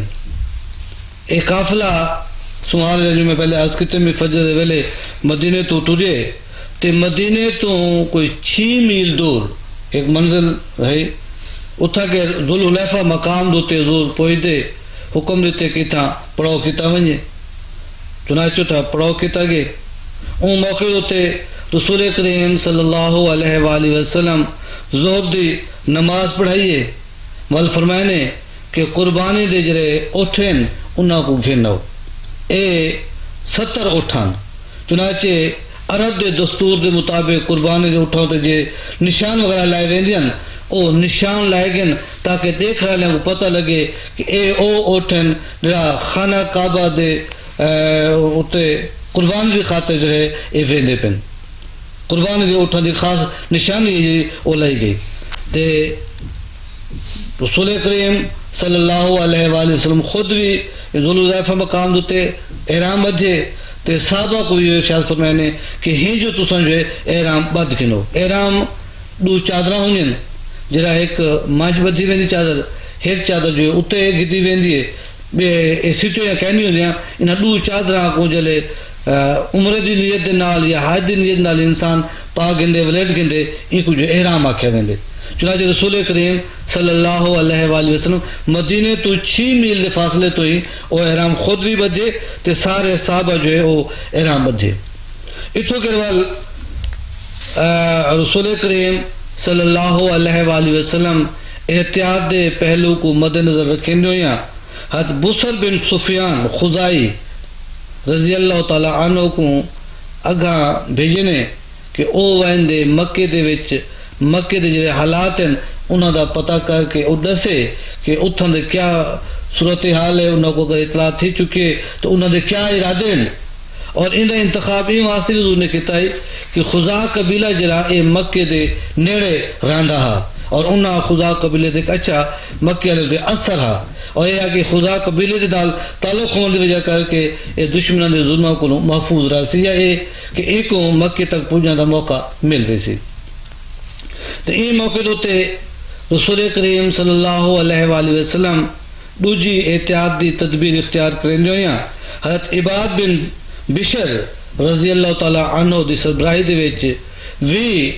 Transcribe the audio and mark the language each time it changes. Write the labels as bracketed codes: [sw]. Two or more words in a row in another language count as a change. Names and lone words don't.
[skr] ایک قافلہ سوال جو میں پہلے عرض کیتے میں فجر دے ویلے مدینے تو ٹرے تے مدینے تو کوئی 6 میل دور ایک منزل ہے اتھا کے ذوالحلیفہ مقام دوتے حضور پہنچتے حکم دیتے کہ تھا پڑھاؤ کیتا ونجے، چنانچہ تھا پڑھاؤ کیتا گئے۔ ان موقع ہوتے رسول کریم [ar] صلی اللہ علیہ وآلہ وسلم [skr] ظہر دی نماز پڑھائیے ول فرمائنے کہ قربانی دے جڑے اٹھن انہاں کو گھنو اے 70 اٹھان، چنانچہ عرب دے دستور دے مطابق قربانی دے اٹھاں تے جے نشان وغیرہ لائے ویندین او نشان لائے گئے تاکہ دیکھ رہے کو پتہ لگے کہ اے او اٹھن جڑا خانہ کعبہ دے اتے قربانی دی خاطر جو ہے اے ویندے پن، قربانی دے اٹھاں دی خاص نشانی او لائی گئی تے رسول کریم [ar] صلی اللہ علیہ وآلہ وسلم [skr] خود بھی ذوالحلیفہ مقام دوتے احرام بدھے تے صحابہ کو یہ ارشاد فرمائنے کہ ہی جو تساں جو ہے احرام بدھ کنو، احرام 2 چادراں ہونیاں جڑا ایک مانج بدھی ویندی چادر، ایک چادر جو ہے اتنے گدی ویندی ہے بے سیٹوں یا کہنی ہوندیاں انہاں 2 چادراں کو جلے عمرے دی نیت دے نال یا حج دی نیت نال انسان پا گندے ولیٹ گندے ان کو جو احرام آکھیا ویندے۔ چنانچہ رسول کریم [ar] صلی اللہ علیہ وآلہ وسلم [skr] مدینے تو 6 میل دے فاصلے تو ہی وہ احرام خود بھی بدھے تے سارے صحابہ جو ہے وہ احرام بدھے. اتھوں کے بعد رسول کریم [ar] صلی اللہ علیہ وآلہ وسلم [skr] احتیاط دے پہلو کو مد نظر رکھیں ہویا حضرت بصر بن سفیان خزائی [ar] رضی اللہ تعالی عنہ [skr] کو اگاں بھیجنے کہ او ویندے مکے دے وچ مکے دے جڑے حالات ہیں انہاں دا پتہ کر کے او دسے کہ اتھاں دے کیا صورتحال ہے، انہاں کو اگر اطلاع تھی چکے تو انہاں دے کیا ارادے ہیں. اور ان انتخاب یہ واسطے حضور نے کیتا ہے کہ خزا قبیلہ جڑا اے مکے دے نیڑے رہندا ہا اور انہاں خزا قبیلے دے اچھا مکے والے دے اثر ہا اور یہ ہے کہ خزا قبیلے دے نال تعلق ہونے دی وجہ کر کے اے دشمناں دے ظلماں کو محفوظ رہ سی یا اے کہ ایک مکے تک پہنچنے دا موقع مل گئی سی. تو یہ موقع تے رسول کریم [ar] صلی اللہ علیہ وآلہ وسلم [skr] دوجی احتیاط دی تدبیر اختیار کریں ہویا حضرت عباد بن بشر [ar] رضی اللہ تعالی عنہ [skr] دی سربراہی دے وچ وی